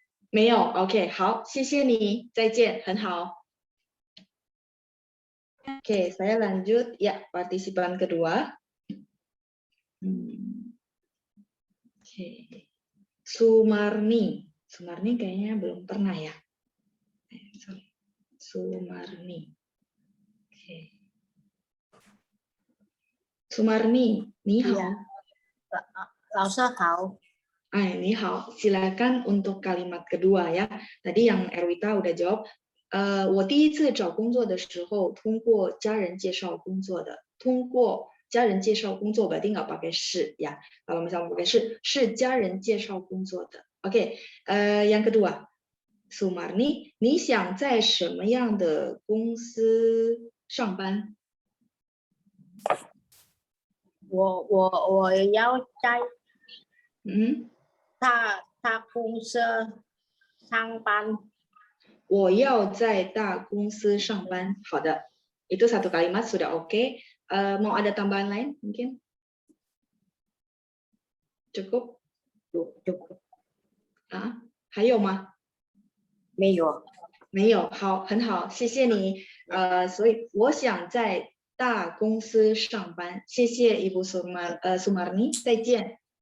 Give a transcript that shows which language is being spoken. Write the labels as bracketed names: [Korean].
[Indonesian] 没有 OK [Chinese] 好谢谢你再见很好 [Indonesian] Oke saya lanjut ya partisipan kedua Oke Sumarni kayaknya belum pernah ya Sumarni Oke Sumarni [Chinese] 你好 Laoshi hao. [Indonesian] Ini hao, silakan untuk kalimat kedua ya. Tadi yang Erwita udah jawab. [Chinese] 我第一次找工作的时候通过家人介绍工作的。通过家人介绍工作 [Indonesian] berarti nggak pakai 是 ya. Kalau misalnya pakai [Chinese] 是家人介绍工作的。 [Indonesian] Oke, yang kedua, Sumarni, [Chinese] 你想在什么样的公司上班？我要在大公司上班。我要在大公司上班。好的， [Indonesian] itu satu kalimat sudah oke. Mau ada tambahan lain mungkin? Cukup? Cukup. [Chinese] 还有吗？没有。没有，好，很好，谢谢你。所以我想在大公司上班。谢谢 Ibu Sumarni， 再见。